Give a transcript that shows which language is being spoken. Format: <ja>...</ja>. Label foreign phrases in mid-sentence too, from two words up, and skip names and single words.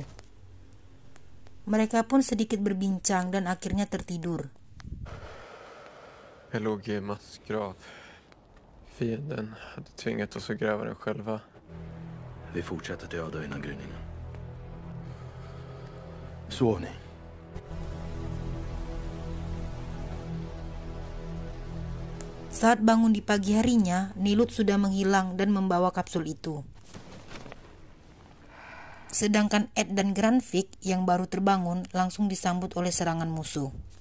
<id>Mereka pun sedikit berbincang dan akhirnya tertidur.</id> <sv>Jag låg i massgrav. Fienden hade tvingat oss att gräva den själva. Vi fortsätter döda innan gryningen. Sov ni?</sv> <id>Saat bangun di pagi harinya, Nilut sudah menghilang dan membawa kapsul itu. Sedangkan Ed dan Grafik yang baru terbangun langsung disambut oleh serangan musuh.</id>